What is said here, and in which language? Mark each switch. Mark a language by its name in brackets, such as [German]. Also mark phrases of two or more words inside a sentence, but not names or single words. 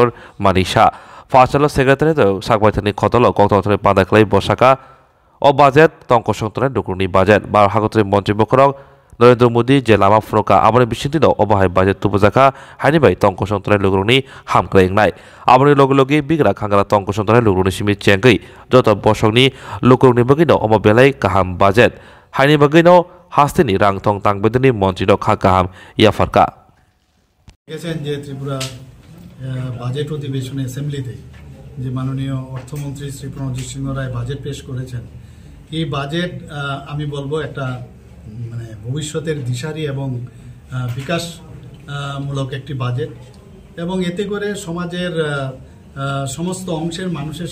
[Kok Borok] Manisha Fachalo Secretary to sakbaithani khotolo koktothre padaklai bosaka o budget tongko songtone dukurni budget bar hagotre montri bokrok Narendra Modi je lama froka aboni bisingti no obahai budget tubujaka haini bai tongko songtone lugrungni hamklai engnai aboni logi bigra khangara tongko songtone lugrungni simi chengkai joto bosokni lugrungni bagino omo belai kaham budget haini bagino hastini rangthong tangbedini montri no kha kaham yafarka [Bangla] দেখেছেন যে ত্রিপুরা বাজেট অধিবেশনে অ্যাসেম্বলিতে যে মাননীয় অর্থমন্ত্রী শ্রী প্রণজিৎ সিংহ রায় বাজেট পেশ করেছেন এই বাজেট আমি বলবো একটা মানে ভবিষ্যতের দিশারি এবং বিকাশমূলক একটি বাজেট এবং এতে করে সমাজের সমস্ত অংশের মানুষের